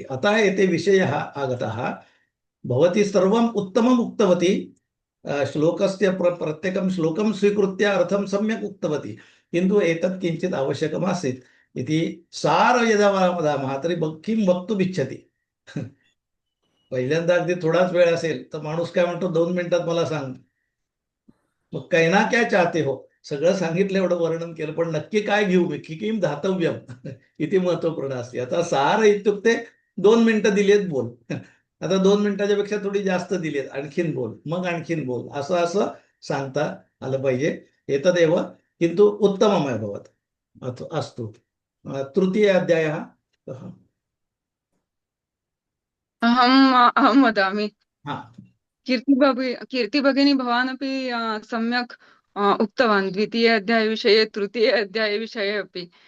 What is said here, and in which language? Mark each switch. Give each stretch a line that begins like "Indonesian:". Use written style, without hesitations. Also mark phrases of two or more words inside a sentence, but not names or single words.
Sanskrit: अतः एते विषयः आगतः। भवती सर्वम् उत्तमम् उक्तवती, श्लोकस्य प्रत्येकं श्लोकं स्वीकृत्य अर्थं सम्यक् उक्तवती, किन्तु एतत् किञ्चित् आवश्यकमासीत् इति सार यदा वदामः तर्हि किं वक्तुमिच्छति
Marathi: पहिल्यांदा अगदी थोडाच वेळ असेल तर माणूस काय म्हणतो, 2 मिनिटात मला सांग. मग
Hindi: कहना क्या चाहते हो,
Marathi: सगळं सांगितलं, एवढं वर्णन केलं, पण नक्की काय घेऊ मी,
Sanskrit: किं धातव्यम इति
Marathi: महत्वपूर्ण असते. आता
Sanskrit: सार इत्युक्ते
Marathi: 2 मिनिटं दिलेत बोल, आता 2 मिनिटाच्या पेक्षा थोडी जास्त दिलेत, आणखीन बोल, मग आणखीन बोल, असं असं सांगता आलं पाहिजे.
Sanskrit: एतदेव किंतु उत्तमम् अभवत्. अस्तु, तृतीय अध्यायः कः? अहं वदामि।
Marathi: हा,
Sanskrit: कीर्ति भगिनी भवानपि सम्यक् उक्तवान्, द्वितीय अध्यायविषये तृतीय अध्यायविषये अपि।